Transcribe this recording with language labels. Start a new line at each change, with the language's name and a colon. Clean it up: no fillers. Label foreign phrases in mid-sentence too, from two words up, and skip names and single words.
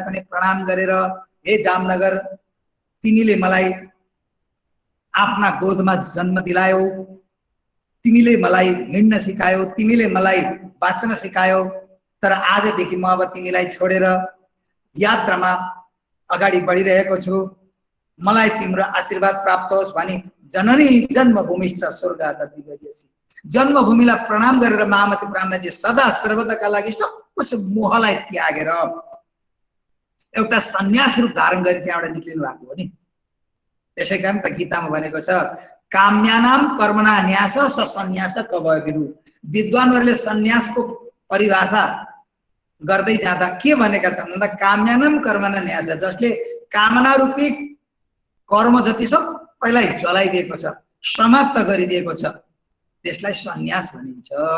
Nepali: पनि प्रणाम गरेर, हे जामनगर तिमीले मलाई आफ्ना गोदमा जन्म दिलायौ, तिमीले मलाई हिँड्न सिकायौ, तिमीले मलाई बाँच्न सिकायौ, तर आजदेखि म अब तिमीलाई छोडेर यात्रामा अगाडि बढिरहेको छु, मलाई तिम्रो आशीर्वाद प्राप्त होस् भनी
Sanskrit: जननी जन्मभूमिश्च स्वर्गादपि गरीयसी।
Nepali: जन्मभूमिलाई प्रणाम गरेर महामती प्राणनाजी सदा सर्वदाका लागि
Hindi: सब कुछ
Nepali: मोहलाई त्यागेर एउटा सन्यास रूप धारण गरी त्यहाँबाट निक्लिनु भएको हो नि। त्यसै कारण त गीतामा भनेको छ
Sanskrit: काम्यानाम कर्मणा न्यास स सन्यास कवय विदु।
Nepali: विद्वानहरूले सन्यासको परिभाषा गर्दै जाँदा के भनेका छन् भन्दा
Sanskrit: काम्यानाम कर्मणा न्यास,
Nepali: जसले कामना रूपी कर्म जति सबैलाई जलाइदिएको छ, समाप्त गरिदिएको छ, त्यसलाई सन्यास भनिन्छ।